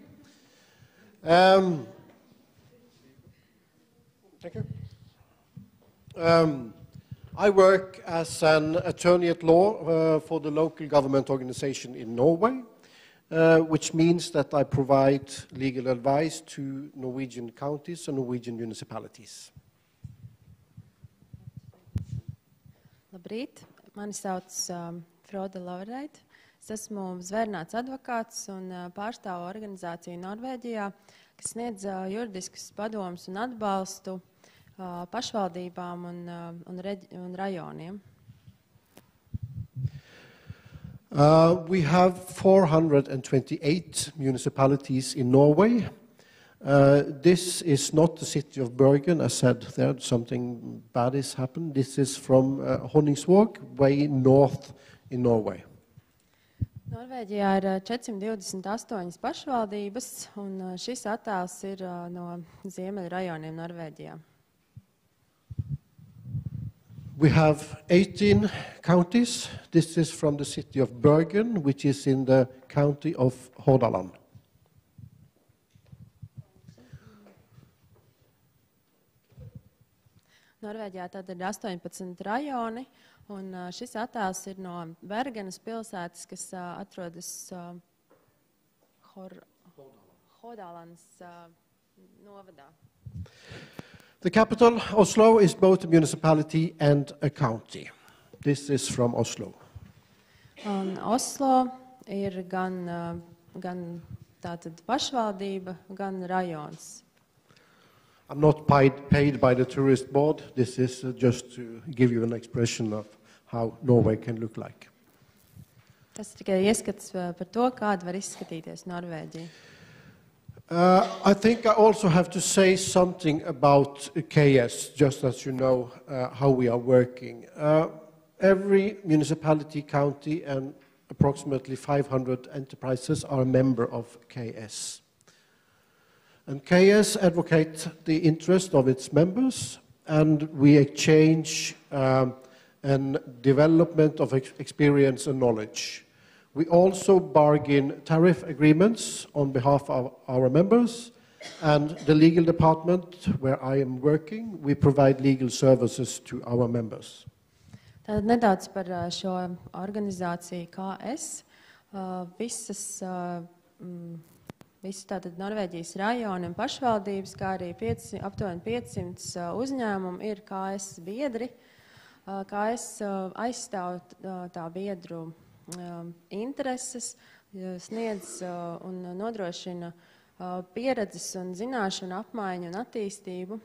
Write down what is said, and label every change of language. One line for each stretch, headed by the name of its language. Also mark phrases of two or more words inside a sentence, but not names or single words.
English: Thank you. I work as an attorney at law for the local government organization in Norway, which means that I provide legal advice to Norwegian counties and Norwegian municipalities.
Latvian: Labrīt, mani sauc Frode Laureit. Es esmu zvērnāts advokāts un pārstāvu organizāciju Norvēģijā, kas sniedz juridiskus padomus un atbalstu pašvaldībām un rajoniem.
English: We have 428 municipalities in Norway. This is not the city of Bergen. I said there something bad has happened. This is from Honningsvåg, way north in Norway.
Latvian: Norvēģijā ir 428 pašvaldības, un šis attēls ir no ziemeļu rajoniem Norvēģijā.
English: We have 18 counties. This is from the city of Bergen, which is in the county of Hordaland.
Latvian: Norvēģijā tad ir 18 rajoni, un šis attēls ir no Bergenas pilsētas, kas atrodas Hordalandas novadā.
English: The capital, Oslo, is both a municipality and a county. This is from Oslo.
Latvian: Un Oslo ir gan tātad pašvaldība, gan rajons.
English: I'm not paid by the tourist board. This is just to give you an expression of how Norway can look like.
Latvian: Tas ir tikai ieskats par to, kāda var izskatīties Norvēģija.
English: I think I also have to say something about KS, just as you know how we are working. Every municipality, county, and approximately 500 enterprises are a member of KS. And KS advocates the interest of its members, and we exchange and development of experience and knowledge. We also bargain tariff agreements on behalf of our members, and the legal department where I am working, we provide legal services to our members.
Latvian: Tātad nedaudz par šo organizāciju KS. Visi tātad Norvēģijas rajoni un pašvaldības, kā arī aptuveni 500 uzņēmumi ir KS biedri. KS aizstāv tā biedru intereses, sniedz un nodrošina pieredzes un zināšanu apmaiņu un attīstību.